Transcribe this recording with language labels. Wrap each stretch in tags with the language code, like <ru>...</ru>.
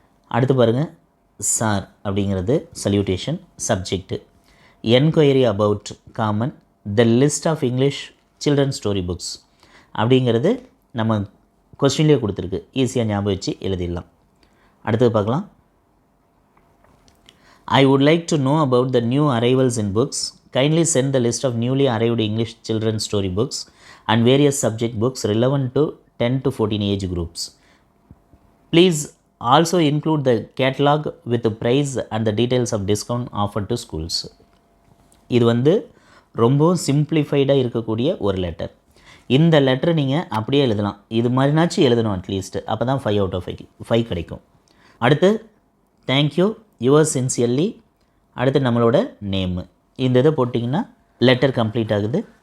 <ta>அடுத்து பாருங்கள், சார் அப்படிங்கிறது salutation subject.</ta> <en>enquiry about common the list of English children story books</en> <ta>அப்படிங்கிறது நம்ம கொஸ்டின்லேயே கொடுத்துருக்கு, ஈஸியாக ஞாபகம் வச்சு எழுதிடலாம். அடுத்தது பார்க்கலாம்.</ta> <en>I would like to know about the new arrivals in books. Kindly send the list of newly arrived English children's story books and various subject books relevant to 10 to 14 age groups. Please also include the catalog with the price and the details of discount offered to schools.</en> <ta>இது வந்து ரொம்ப சிம்பிளிஃபைடாக இருக்கக்கூடிய ஒரு letter. இந்த letter நீங்கள் அப்படியே எழுதலாம், இது மாதிரினாச்சும் எழுதணும் அட்லீஸ்ட், அப்போ தான் 5 out of 5 கிடைக்கும். அடுத்து தேங்க்யூ யுவர்ஸ் சின்சியர்லி, அடுத்து நம்மளோட நேமு, இந்த இதை போட்டிங்கன்னா லெட்டர் கம்ப்ளீட் ஆகுது.</ta>